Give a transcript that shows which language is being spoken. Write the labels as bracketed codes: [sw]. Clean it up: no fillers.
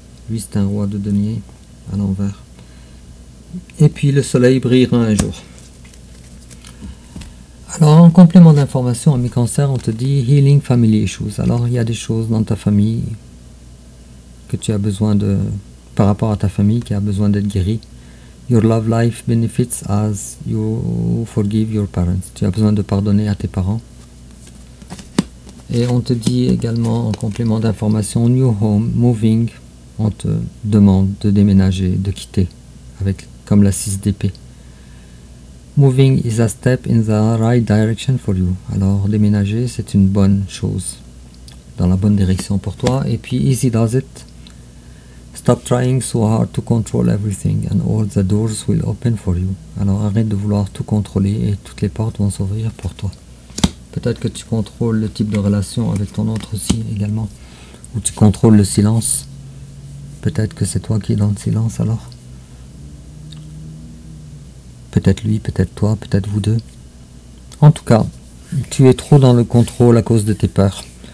[fr] Lui, c'est un roi de denier, à l'envers. Et puis, le soleil brillera un jour. Alors, en complément d'information, ami Cancer, on te dit [en] Healing Family Issues. [fr] Alors, il y a des choses dans ta famille que tu as besoin de, par rapport à ta famille, qui a besoin d'être guérie. [en] Your love life benefits as you forgive your parents. [fr] Tu as besoin de pardonner à tes parents. Et on te dit également, en complément d'information, [en] New Home, Moving. [fr] On te demande de déménager, de quitter, avec comme la 6 d'épée. [en] Moving is a step in the right direction for you. [fr] Alors, déménager, c'est une bonne chose, dans la bonne direction pour toi. Et puis, [en] easy does it. Stop trying so hard to control everything and all the doors will open for you. [fr] Alors, arrête de vouloir tout contrôler et toutes les portes vont s'ouvrir pour toi. Peut-être que tu contrôles le type de relation avec ton autre aussi également. Ou tu contrôles le silence. Peut-être que c'est toi qui es dans le silence alors. Peut-être lui, peut-être toi, peut-être vous deux. En tout cas, tu es trop dans le contrôle à cause de tes peurs.